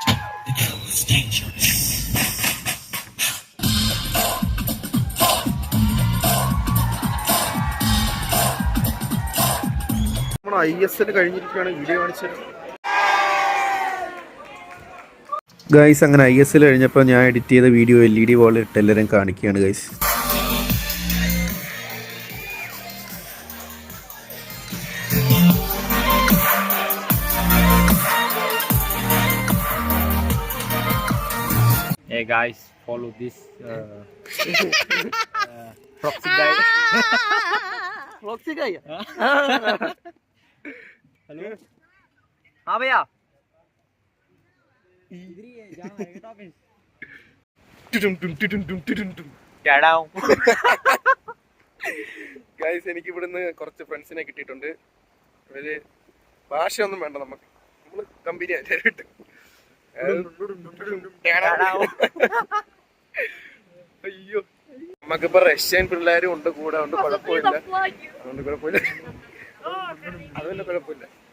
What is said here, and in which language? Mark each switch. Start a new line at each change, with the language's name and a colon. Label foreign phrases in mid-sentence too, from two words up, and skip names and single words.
Malayalam: നമ്മൾ ISL കഴിഞ്ഞിരിക്കുകയാണ്. വീഡിയോ കാണിച്ചത് ഗൈസ്. അങ്ങനെ ISL കഴിഞ്ഞപ്പോൾ ഞാൻ എഡിറ്റ് ചെയ്ത വീഡിയോ LED വാളിൽ ഇട്ട് എല്ലാവരും കാണിക്കുകയാണ് ഗൈസ്.
English: Hey guys, follow this proxy guide.
Hindi: Proxy का क्या? Hello. हाँ भैया. इधर ही है, जहाँ है
English: head office.
Hindi: क्या डाउन?
Malayalam: ഗൈസ്, എനിക്ക് ഇവിടുന്ന് കുറച്ച് ഫ്രണ്ട്സിനെ കിട്ടിയിട്ടുണ്ട്. അവര് ഭാഷയൊന്നും വേണ്ട, നമുക്ക് നമ്മള് കമ്പനി ആയിട്ട്. അയ്യോ, നമുക്കിപ്പോ റഷ്യൻ പിള്ളേരും ഉണ്ട് കൂടെ, ഉണ്ട് കുഴപ്പമില്ല, അതുകൊണ്ട് കുഴപ്പമില്ല, അതുകൊണ്ട് കുഴപ്പമില്ല.